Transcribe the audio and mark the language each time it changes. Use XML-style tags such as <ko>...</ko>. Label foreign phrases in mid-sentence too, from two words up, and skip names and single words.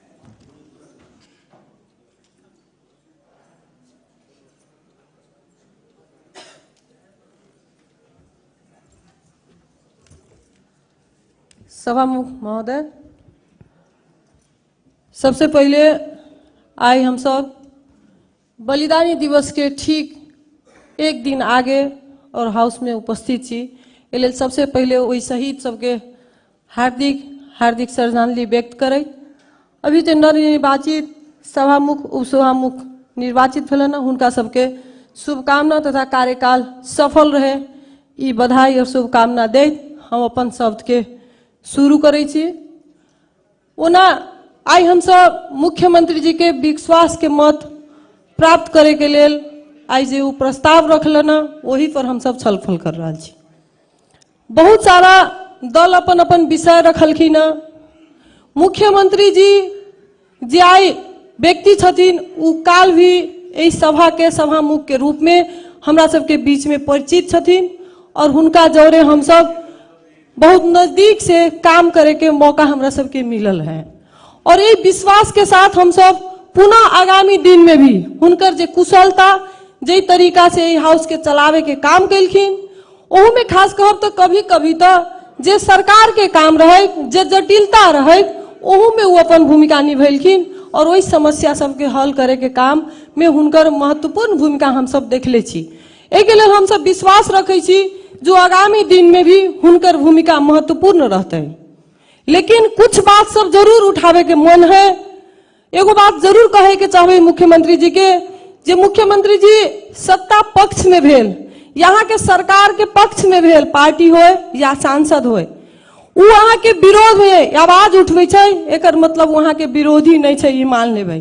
<mai>सभामुख महोदय, सबसे पहले आज हम सब बलिदानी दिवस के ठीक एक दिन आगे और हाउस में उपस्थित छी। एहि सबसे पहले वही शहीद सबके हार्दिक हार्दिक श्रद्धांजलि व्यक्त करे। अभी जो नवनिर्वाचित सभामुख उपसभामुख निर्वाचित भेलन हुनका सबके शुभकामना तथा कार्यकाल सफल रहे ई बधाई और शुभकामना दैत हम अपन शब्द के शुरू करे छी। ओना आई हम सब मुख्यमंत्री जी के विश्वास के मत प्राप्त करे के लेल आई जे प्रस्ताव रखलन वही पर हम सब छलफल कर रहा छी। बहुत सारा दल अपन अपन विषय रखलखिन। मुख्यमंत्री जी जे आई व्यक्ति छथिन उ काल भी एहि सभा के सभामुख के रूप में हमरा सबके बीच में परिचित छथिन और हुनका जौरे हम सब बहुत नजदीक से काम करे के मौका हमरा सबके मिलल है और ये विश्वास के साथ हम सब पुनः आगामी दिन में भी हुनकर जे कुशलता जे तरीका से हाउस के चलावे के काम कैलखिन ओहू में खास कहब तो कभी कभी तो जे सरकार के काम रहे जे जटिलता रहे ओहू में वो अपन भूमिका निभेलखिन और वही समस्या सबके हल करे के काम में हुनकर महत्वपूर्ण भूमिका हम सब देखले छी। एके लेल हम सब विश्वास रखे छी जो आगामी दिन में भी हुनकर भूमिका महत्वपूर्ण रहते। लेकिन कुछ बात सब जरूर उठावे के मन है। एगो बात जरूर कहे के चाहे मुख्यमंत्री जी के, जे मुख्यमंत्री जी सत्ता पक्ष में भेल, यहाँ के सरकार के पक्ष में भेल, पार्टी हो या सांसद हो, उ वहाँ के विरोध में आवाज उठवे छे, एकर मतलब वहाँ के विरोधी नहीं छे, ये मान लेबै।</mai>